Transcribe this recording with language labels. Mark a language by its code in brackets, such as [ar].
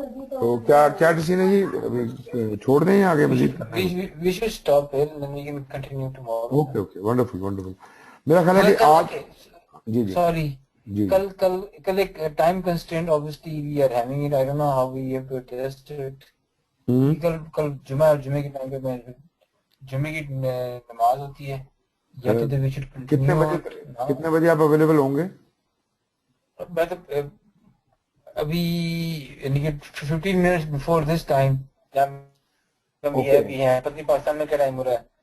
[ur] تو کیا ڈیسیژن ہے جی, ابھی چھوڑ دیں یا آگے مزید کرنا ہے؟ [en] we should stop here and then we can continue tomorrow. [ur] Okay wonderful. میرا خیال ہے کہ آج جی سوری جی کل ایک time constraint [en] obviously we are having it. I don't know how we have to adjust it. [ur] کل جمعہ اور جمعے کے ٹائم پہ جمعے کی نماز ہوتی ہے یا تو [en] we should continue. [ur] کتنے بجے آپ اویلیبل ہوں گے؟ میں تو ابھی یعنی کہ 15 منٹس بیفور دس ٹائم بھی ہے. پتہ پاکستان میں کیا ٹائم ہو رہا ہے؟